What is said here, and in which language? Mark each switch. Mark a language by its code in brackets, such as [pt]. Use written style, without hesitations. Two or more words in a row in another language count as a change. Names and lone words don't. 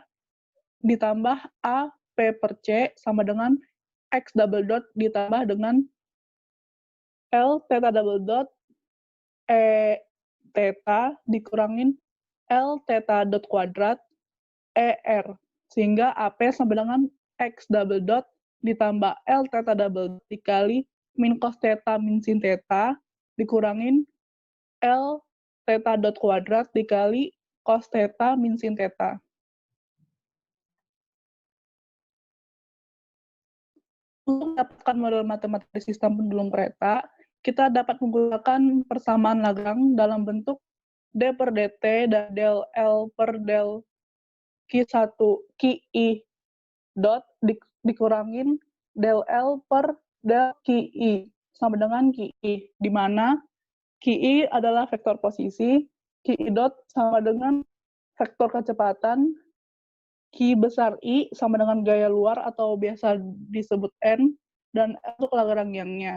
[id] ditambah AP per C sama dengan X [en] double dot [id] ditambah dengan L theta [en] double dot [id] E theta dikurangin L theta dot kuadrat ER, sehingga AP sama dengan X [en] double dot [id] ditambah L theta [en] double dot [id] dikali min cos theta min sin theta dikurangin L theta dot kuadrat dikali cos theta min sin theta. Untuk mendapatkan model matematika sistem pendulum kereta, kita dapat menggunakan persamaan Lagrange dalam bentuk D per dt dan del L per del Q1 QI dot dikurangin del L per del QI sama dengan QI, di mana QI adalah vektor posisi, QI dot sama dengan vektor kecepatan, Q besar I sama dengan gaya luar atau biasa disebut N, dan L untuk Lagrangian-nya.